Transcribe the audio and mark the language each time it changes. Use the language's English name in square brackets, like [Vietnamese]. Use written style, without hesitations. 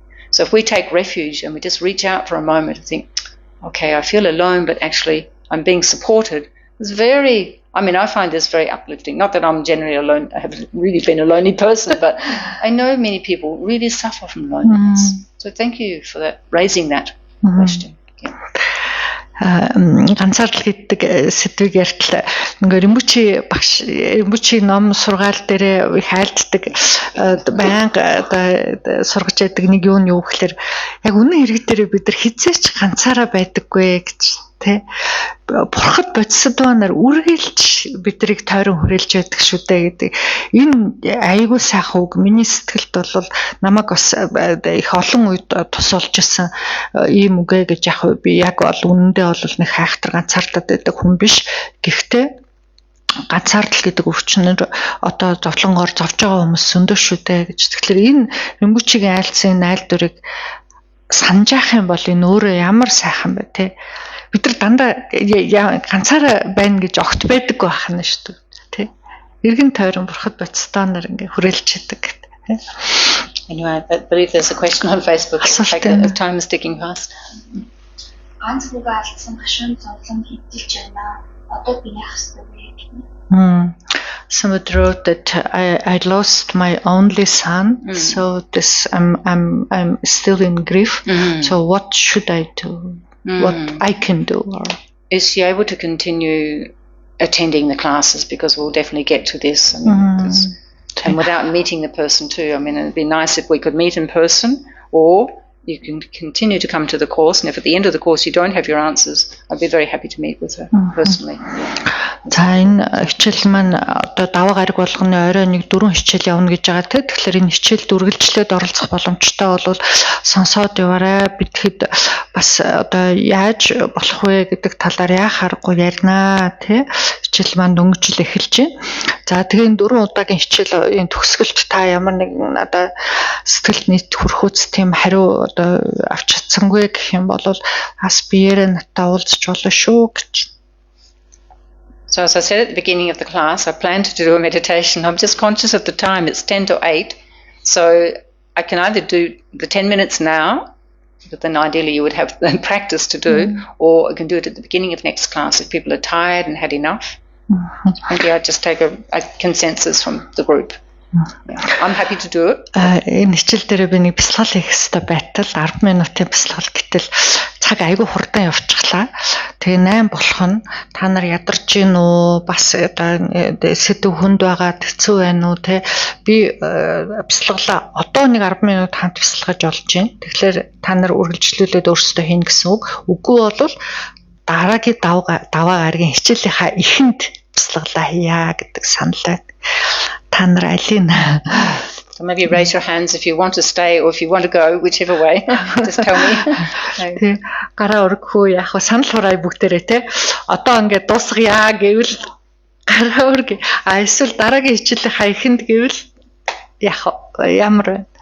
[English] So if we take refuge and we just reach out for a moment and think, okay, I feel alone, but actually I'm being supported, it's I find this very uplifting. Not that I'm generally alone. I haven't really been a lonely person, but I know many people really suffer from loneliness. So thank you for that, raising that question. [Mongolian] Ганцаардл гэдэг сэдвийг ярьтал Римпучи ном сургаал дээр их айлддаг байнга сургаж байдаг нэг юу гэхээр яг үнэн хэрэг дээр бид нар хизээч ганцаараа байдаггүй гэж тий. Бурхад бодисдванаар үргэлж бидрийг тойрон хүрээлж байдаг шүү дээ гэдэг. Энэ айгүй сайхан үг. Миний сэтгэлд бол намайг бас их олон үед тус олж исэн ийм үгэ гэж яг би яг бол үнэндээ бол нэг хайхтар ганцаардаад байдаг хүн биш. Гэхдээ ганцаардал гэдэг өвчнөр одоо зовлонгоор зовж байгаа хүмүүс зөндөө шүү дээ гэж. Тэгэхээр энэ Римпучигийн айлцсан найл дүрийг санаж ах юм бол энэ өөрөө ямар сайхан бэ те. Бид нар дандаа ганцаараа байна гэж огт байдаггүй байх нь шүү дээ. Тэ. Иргэн тойрон бурхад бодстоноор ингээ хүрээлж яадаг. [English] Anyway, I believe there's a question on Facebook. Time is ticking fast. [Mongolian] Ганц бүгэ алдсан гашуун зовлон хэдэлж байна. Одоо би яах ёстой вэ? [English] Somebody wrote that I lost my only son, so I'm still in grief. So what should I do? What I can do? Is she able to continue attending the classes? Because we'll definitely get to this. And without meeting the person too. It'd be nice if we could meet in person, or you can continue to come to the course, and if at the end of the course you don't have your answers, I'd be very happy to meet with her personally. [Mongolian] За энэ хичээл маань одоо даваа гараг болгоны орой нэг 4 хичээл явна гэж байгаа. Тэгэхээр энэ хичээлд үргэлжлээд оролцох боломжтой бол сонсоод яваарай. Бидэхэд бас одоо яаж болох вэ гэдэг талаар яах аргагүй ярина тий. Хичээл маань дөнгөж л эхэлж байна. За тэгээ энэ 4 удаагийн хичээлийн төгсгөлт та ямар нэг надад сэтгэлд нийт хүрхүүц тийм хариу одоо авч чадсангүй гэх юм бол бас биеэрээ надад уулзч болно шүү гэж. [English] So as I said at the beginning of the class, I plan to do a meditation. I'm just conscious of the time. It's 10 to 8. So I can either do the 10 minutes now, but then ideally you would have practice to do, or I can do it at the beginning of next class if people are tired and had enough. Maybe I just take a consensus from the group. Yeah. I'm happy to do it. [Mongolian] Энэ хичээл дээр би нэг бясалгал хийх хэрэгтэй байтал 10 минутын бясалгал гэтэл цаг айгүй хурдан явчихлаа. Тэгээ 8 болох нь та нар ядарч гин үү? Бас одоо сэдв хүнд байгаа хэцүү байна уу те? Би бясалгалаа одоо нэг 10 минут хамт бясалгаж олж гин. Тэгэхээр та нар үргэлжлүүлээд өөрсдөө хийн гэсэн үг. Үгүй бол дараагийн даваа гаргийн хичээлийнхаа эхэнд бясалгалаа хийя гэдэг санал байна. Та нар алин [English] So maybe raise your hands if you want to stay or if you want to go, whichever way. Just tell me. [Mongolian] Тэ гараа өргөхөө яг санал хураая бүгдээрээ те. Одоо ингээд дуусгая гэвэл гараа өргөе. Эсвэл дараагийн хичээлийнхаа эхэнд гэвэл яг ямар вэ?